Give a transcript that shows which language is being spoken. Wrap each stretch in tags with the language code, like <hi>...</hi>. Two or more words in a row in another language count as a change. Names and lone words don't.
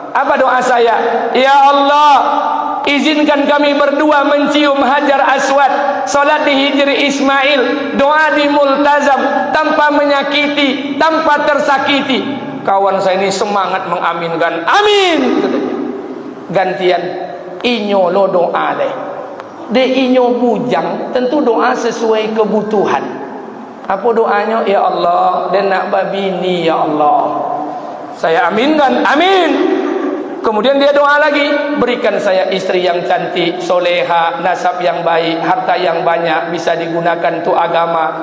<id>Apa doa saya? Ya Allah, izinkan kami berdua mencium Hajar Aswad, solat di Hijri Ismail, doa di multazam, tanpa menyakiti, tanpa tersakiti. Kawan saya ini semangat mengaminkan. Amin.</id> <min>Gantian, inyo lo doa deh. De inyo bujang,</min> <id>tentu doa sesuai kebutuhan. Apa doanya?</id> <min>Ya Allah, dan nak babini, ya Allah.</min> <id>Saya aminkan, amin. Kemudian dia doa lagi, berikan saya istri yang cantik, soleha, nasab yang baik, harta yang banyak, bisa digunakan untuk agama.</id>